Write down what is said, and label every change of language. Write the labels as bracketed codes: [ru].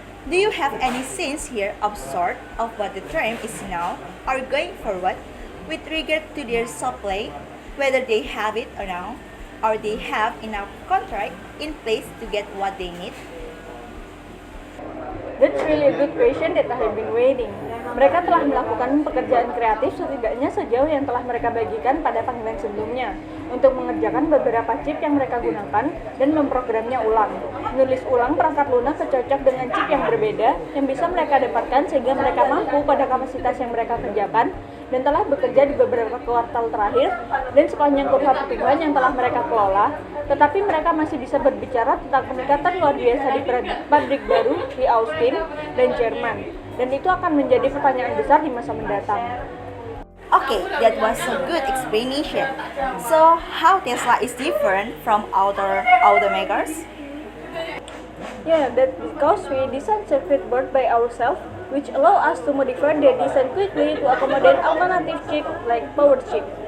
[en] Do you have any sense here of sort of what the trend is now or going forward with regard to their supply, whether they have it or not, or they have enough contract in place to get what they need? That's really a good question that I have been waiting. [id] Mereka telah melakukan pekerjaan kreatif setidaknya sejauh yang telah mereka bagikan pada panggilan sebelumnya untuk mengerjakan beberapa chip yang mereka gunakan dan memprogramnya ulang. Menulis ulang perangkat lunak secocok dengan chip yang berbeda yang bisa mereka dapatkan sehingga mereka mampu pada kapasitas yang mereka kerjakan dan telah bekerja di beberapa kuartal terakhir dan sepanjang kurva pertumbuhan yang telah mereka kelola, tetapi mereka masih bisa berbicara tentang peningkatan luar biasa di pabrik baru di Austin dan Jerman, dan itu akan menjadi pertanyaan besar di masa mendatang. [en] Okay, that was a good explanation. So, how Tesla is different from other automakers? Yeah, that's because we design circuit board by ourselves, which allow us to modify the design quickly to accommodate alternative chip like power chip.